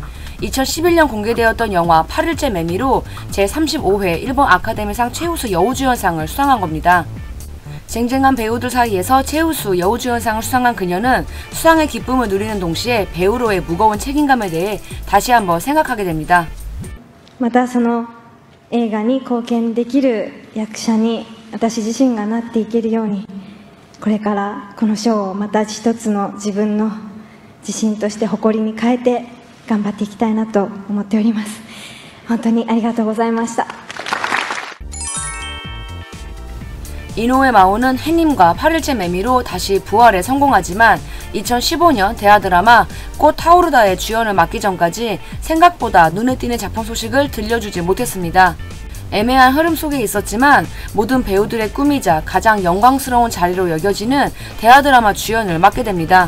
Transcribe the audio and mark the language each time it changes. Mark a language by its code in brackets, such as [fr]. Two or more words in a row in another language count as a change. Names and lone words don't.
[ko] 2011년 공개되었던 영화 8일째 매미로 제35회 일본 아카데미상 최우수 여우주연상을 수상한 겁니다. 쟁쟁한 배우들 사이에서 최우수 여우주연상을 수상한 그녀는 수상의 기쁨을 누리는 동시에 배우로의 무거운 책임감에 대해 다시 한번 생각하게 됩니다. [ja] またその映画に貢献できる役者に私自身がなっていけるようにこれからこの賞をまた一つの自分の自信として誇りに変えて頑張っていきたいなと思っております。本当にありがとうございました。 [ko] 이노우에 마오는 해님과 8일째 매미로 다시 부활에 성공하지만 2015년 대하 드라마 꽃 타오르다의 주연을 맡기 전까지 생각보다 눈에 띄는 작품 소식을 들려주지 못했습니다. 애매한 흐름 속에 있었지만 모든 배우들의 꿈이자 가장 영광스러운 자리로 여겨지는 대하 드라마 주연을 맡게 됩니다.